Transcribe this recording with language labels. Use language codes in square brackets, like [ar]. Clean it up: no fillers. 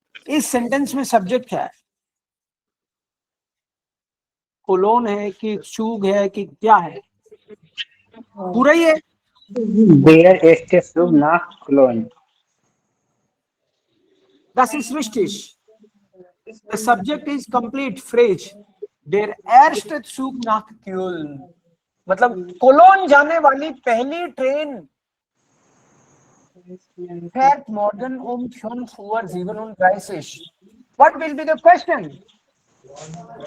[hi] इस सेंटेंस में सब्जेक्ट क्या है? कोलोन है कि चूग है कि क्या है? पूरा ही है। [de] Der erste Zug nach Cologne. Das ist richtig. [en] The subject is complete phrase. [de] Der erste Zug nach Köln. [hi] मतलब कोलोन जाने वाली पहली train [de] fährt morgen um 5:37 Uhr. [en] What will be the question?